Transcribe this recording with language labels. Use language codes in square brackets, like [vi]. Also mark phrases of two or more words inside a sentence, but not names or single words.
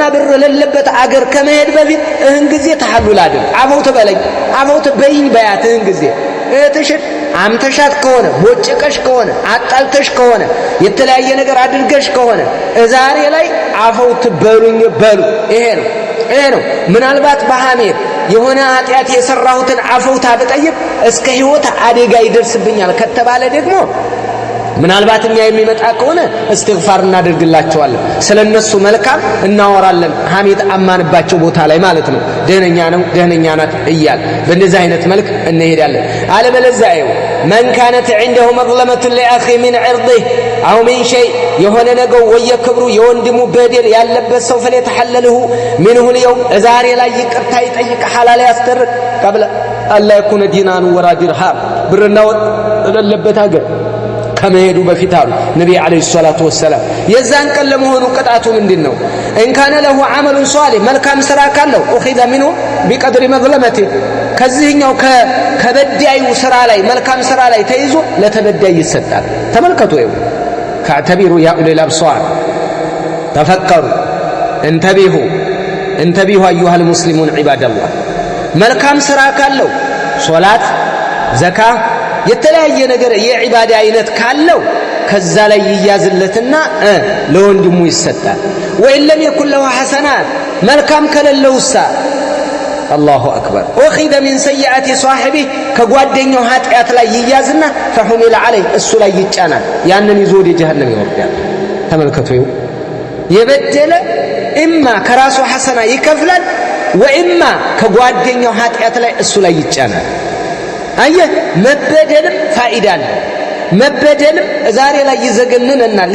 [am] ብር ለለበት አገር ከመሄድ በፊት እህን ጊዜ ተሐሉል አይደል አፈው ትበለኝ አፈው ትበይኝ በያት እህን ጊዜ እህትሽን አምተሻት ከሆነ ቦጭቀሽ ከሆነ አጣልተሽ ከሆነ የተለያየ ነገር አድርገሽ ከሆነ ዛሬ ላይ አፈው ትበሉኝ በሉ። ይሄ ነው ምናልባት በሐሜት የሆነ ኃጢአት የሰራሁትን አፈውታ ብጠይቅ እስከ ህይወት አደጋ ይደርስብኛል ከተባለ ደግሞ ምናልባት እኛ የሚመጣ ከሆነ እስትግፋር እናደርግላቸዋለን፣ ስለነሱ መልካም እናወራለን። ሐሜት አማንባቸው ቦታ ላይ ማለት ነው። ደህነኛ ነው ደህነኛ ናት እያል በእንደዚህ አይነት መልክ እንሄዳለን። አለበለዚያ [ar] من كانت عنده مظلمة لأخي من عرضه أو من شيء [am] የሆነ ነገር ወየክብሩ የወንድሙ በደል ያለበት ሰው [ar] فليتحلله منه اليوم [am] ዛሬ ላይ ይቅርታ ይጠይቅ፣ ሐላል ያስተርቅ [ar] قبل ألا يكون دينار ولا درهم [am] ብርና ወርቅ ለለበት አገር ከመሄዱ በፊት አሉ ነብዩ [ar] عليه الصلاة والسلام። [am] የዛን ቀን ለመሆኑ ቅጣቱ ምንድነው? [ar] ان كان له عمل صالح [am] መልካም ስራ ካለው [ar] اخذ منه بقدر مظلمته [am] ከዚህኛው ከበዳዩ ስራ ላይ መልካም ስራ ላይ ተይዞ ለተበዳይ ይሰጣል። ተመልከቱ [ar] فاعتبروا يا أولي الأبصار تفكروا انتبهوا ايها المسلمون عباد الله። [am] መልካም ስራ ካለው ሶላት፣ ዘካ የተለያየ ነገር የዒባዳ አይነት ካለው ከዛ ላይ ይያዝለትና ለወንድሙ ይሰጣል። [ar] وإن لم يكن له حسنات [am] መልካም ከሌለውሳ [ar] الله أكبر أخذ من سيئات صاحبه [am] ከጓደኛው ኃጢአት ላይ ይያዝና [ar] فحمل عليه [am] እሱ ላይ ይጫናል። ያንን ይዞ ወደ ጀሃነም ይወርዳል። ተመልከቱ የበደለ ኢማ ከራሱ ሐሰና ይከፍላል ወኢማ ከጓደኛው ኃጢአት ላይ እሱ ላይ ይጫናል። አየህ መበደልም ፋይዳ አለው። መበደልም ዛሬ ላይ ይዘገንነናል፣